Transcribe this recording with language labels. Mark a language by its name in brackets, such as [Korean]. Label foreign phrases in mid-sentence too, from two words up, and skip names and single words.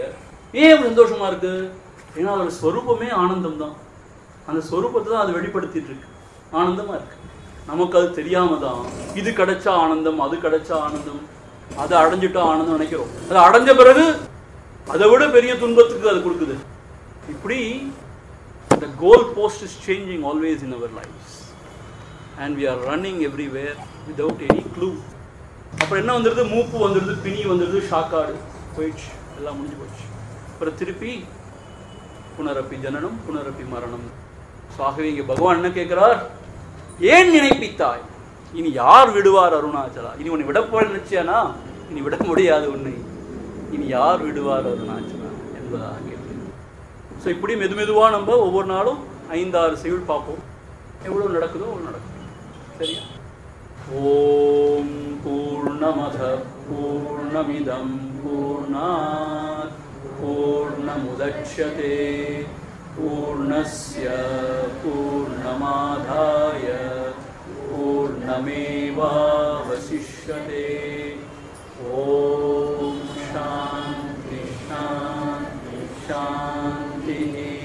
[Tamil] ஏன் அப்படி சந்தோஷமா இருக்கு? ஏன்னா அதோட ஸ்வரூபமே ஆனந்தம் தான். அந்த ஸ்வரூபத்தை தான் அது வெளிப்படுத்திட்டு இருக்கு, ஆனந்தமா இருக்கு. நமக்கு அது தெரியாம தான் இது கிடைச்சா ஆனந்தம், அது கிடைச்சா ஆனந்தம், அதை அடைஞ்சிட்டா ஆனந்தம் நினைக்கிறோம். அது அடைஞ்ச பிறகு அதை விட பெரிய துன்பத்துக்கு அது கொடுக்குது. [English] இப்படி The goal post is changing always in our lives. And we are running everywhere without any clue. [Tamil] அப்புறம் என்ன வந்துடுது, மூப்பு வந்துடுது, பிணி வந்துடுது, ஷாக்காடு போயிடுச்சு, எல்லாம் முடிஞ்சு போச்சு. அப்புறம் திருப்பி [Sanskrit] पुनरपि जननं पुनरपि मरणं. [Tamil] ஸோ ஆகவே இங்கே பகவான் என்ன கேட்கிறார், ஏன் நினைப்பித்தாய், இனி யார் விடுவார் அருணாச்சலா, இனி உன்னை விடப்போல் நினைச்சியானா, இனி விட முடியாது உன்னை, இனி யார் விடுவார் அருணாச்சலா என்பதாக கேள்வி. ஸோ இப்படி மெதுவாக நம்ம ஒவ்வொரு நாளும் 5-6 செய்யுள் பார்ப்போம், எவ்வளோ நடக்குதோ அவ்வளோ நடக்கும். [Sanskrit] சரியா? ॐ पूर्णमदः पूर्णमिदं पूर्णात् पूर्णमुदच्यते पूर्णस्य पूर्णमादाय पूर्णमेवावशिष्यते. ॐ शान्ति शान्ति शान्ति.